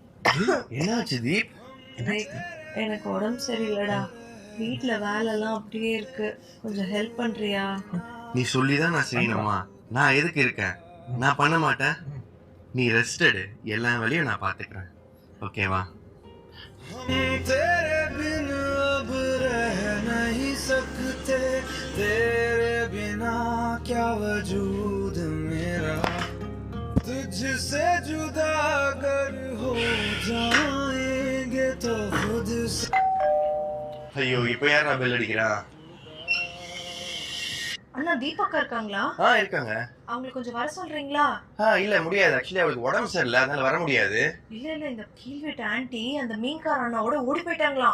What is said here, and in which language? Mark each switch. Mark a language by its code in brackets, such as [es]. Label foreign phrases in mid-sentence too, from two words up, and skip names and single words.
[ta] என்னாச்சு தீப்? எனக்கு உடம்பு சரியில்லடா. வீட்ல வேலைலாம் அப்படியே இருக்கு. கொஞ்சம் ஹெல்ப் பண்றியா? நீ சொல்லிதான் நான் செய்யணுமா? நான் எதுக்கு இருக்கேன்? நான் பண்ண மாட்டேன். நீ ரெஸ்ட் எடு, எல்லா வேலையும் நான் பாத்துக்கிறேன். ஓகேவா? [hi] तेरे बिन अब रह नहीं सकते, तेरे बिना क्या वजूद मेरा, तुझसे जुदा अगर हो जाएंगे तो खुद से. [ta] ஐயோ, இப்போ யாரா பெல் அடிக்கிறா? அண்ணா தீபக்கா இருக்காங்களா? இருக்காங்க. அவங்களை கொஞ்சம் வர சொல்றீங்களா? இல்ல முடியாது. ஆக்சுவலி அவளுக்கு உடம்பு சரியில்லை, அதனால வர முடியாது. இல்ல இந்த கீழ் வீட்டு ஆன்ட்டி அந்த மீன்கார அண்ணாவோட ஓடி போயிட்டாங்களாம்.